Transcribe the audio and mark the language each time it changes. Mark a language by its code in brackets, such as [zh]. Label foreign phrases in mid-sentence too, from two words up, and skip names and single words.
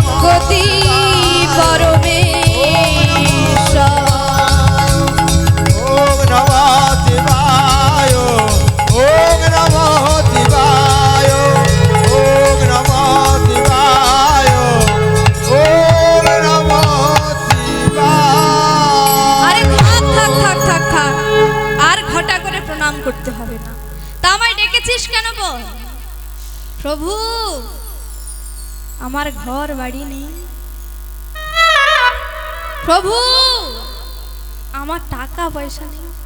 [bn] জগতি পরমেশ্বর। [sa] ওম নমঃ শিবায়, ওম নমঃ শিবায়, ওম নমঃ শিবায়, ওম নমঃ শিবায়। [bn] আরে থাক থাক থাক থাক থাক, আর ঘটা করে প্রণাম করতে হবে না। তা আমায় ডেকেছিস কেন বল? প্রভু, আমার ঘর বাড়ি নেই। প্রভু, আমার টাকা পয়সা নেই।